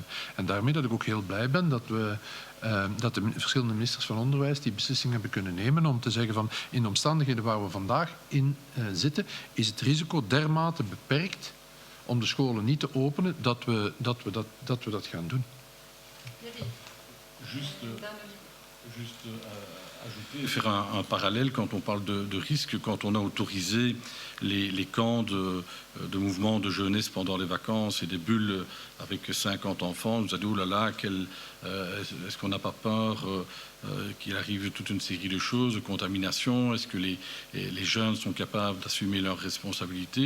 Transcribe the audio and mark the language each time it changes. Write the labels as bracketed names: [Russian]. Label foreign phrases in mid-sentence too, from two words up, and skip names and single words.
[Dutch] En daarmee dat ik ook heel blij ben dat de verschillende ministers van Onderwijs die beslissing hebben kunnen nemen om te zeggen van in de omstandigheden waar we vandaag in zitten, is het risico dermate beperkt om de scholen niet te openen dat we dat gaan doen. [French] Ajouter, faire un parallèle quand on parle de risque, quand on a autorisé les camps de mouvements de jeunesse pendant les vacances et des bulles avec 50 enfants, on nous a dit, oh là là, est-ce qu'on n'a pas peur qu'il arrive toute une série de choses, de contamination, est-ce que les jeunes sont capables d'assumer leurs responsabilités?